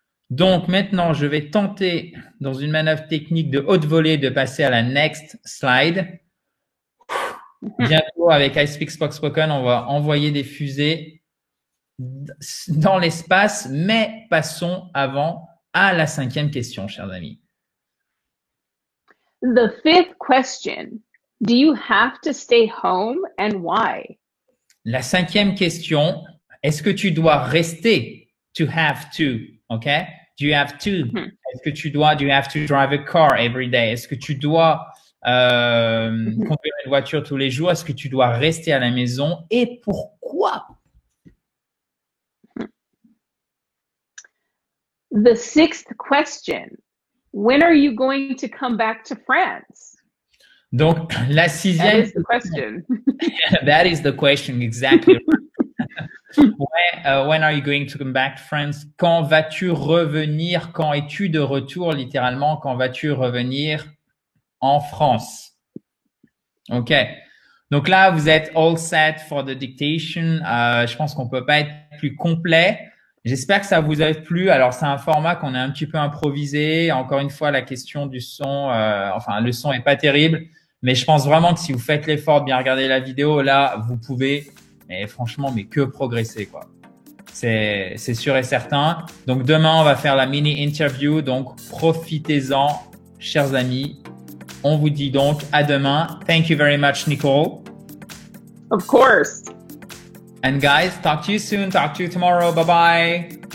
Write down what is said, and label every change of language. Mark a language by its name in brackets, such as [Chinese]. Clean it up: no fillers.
[French] Donc, maintenant, je vais tenter, dans une manœuvre technique de haute volée, de passer à la [English] next slide. [French] Bientôt, avec I Speak Spoken, on va envoyer des fusées dans l'espace, mais passons avant à la cinquième question, chers amis. [English] The fifth question, do you have to stay home and why? [French] La cinquième question, est-ce que tu dois rester? [English] To have to, OK? Do you have to? [French] Est-ce que tu dois, [English] do you have to drive a car every day? [French] Est-ce que tu dois conduire une voiture tous les jours? Est-ce que tu dois rester à la maison? Et pourquoi? [English] The sixth question, when are you going to come back to France? [French] Donc, la sixième. [English] That is the question. That is the question, exactly. When are you going to come back to France? [French] Quand vas-tu revenir? Quand es-tu de retour, littéralement? Quand vas-tu revenir en France? OK. Donc là, vous êtes [English] all set for the dictation. [French] Je pense qu'on peut pas être plus complet. J'espère que ça vous a plu. Alors, c'est un format qu'on a un petit peu improvisé. Encore une fois, la question du son, le son est pas terrible. Mais je pense vraiment que si vous faites l'effort de bien regarder la vidéo, là, vous pouvez, mais franchement, mais que progresser, quoi. C'est sûr et certain. Donc, demain, on va faire la mini interview. Donc, profitez-en, chers amis. On vous dit donc à demain. [English] Thank you very much, Nicole. Of course. And guys, talk to you soon. Talk to you tomorrow. Bye-bye.